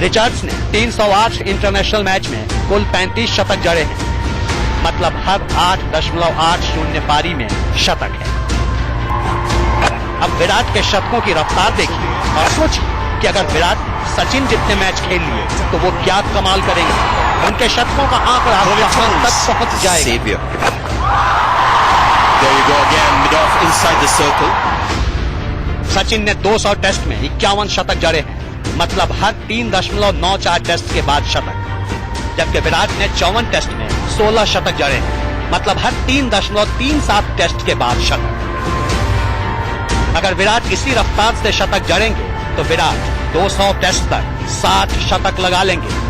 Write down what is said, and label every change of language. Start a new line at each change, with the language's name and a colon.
Hindi: Richards ने 308 international match में कुल 35 शतक जड़े हैं, मतलब हर 8.80 पारी में शतक है। अब विराट के शतकों की रफ्तार देखिए और सोचिए कि अगर विराट सचिन जितने मैच खेल लिए तो वो क्या कमाल करेंगे। उनके शतकों का आंकड़ा कहां तक पहुंच जाएगा।
English: There you go again, mid off inside the circle.
Hindi: Sachin ने 200 टेस्ट में 51 शतक जड़े हैं, मतलब हर 3.94 टेस्ट के बाद शतक। जबकि विराट ने 54 टेस्ट में 16 शतक जड़े हैं, मतलब हर 3.37 टेस्ट के बाद शतक। अगर विराट इसी रफ्तार से शतक जड़ेंगे तो विराट 200 टेस्ट तक 60 शतक लगा लेंगे।